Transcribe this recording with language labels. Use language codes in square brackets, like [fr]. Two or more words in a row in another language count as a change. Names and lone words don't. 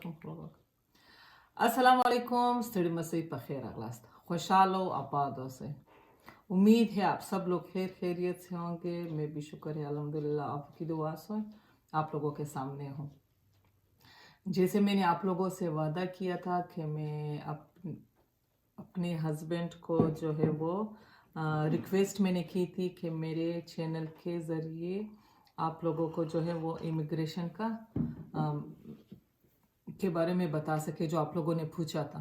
[ar] السلام عليكم, [ps] ستړي مسئ په خیر اغلاست. خوشحال و आबाद اوسئ. [ur] امید ہے آپ سب لوگ خیر خیریت سے ہوں گے. میں بھی شکر ہے الحمدللہ آپ کی دعا سے آپ لوگوں کے سامنے ہوں. جیسے میں نے آپ لوگوں سے وعدہ کیا تھا کہ میں اپنے ہسبینڈ کو جو ہے وہ ریکویسٹ میں نے کی تھی کہ میرے چینل کے ذریعے آپ لوگوں کو جو ہے وہ امیگریشن کا کے بارے میں بتا سکے، جو آپ لوگوں نے پوچھا تھا.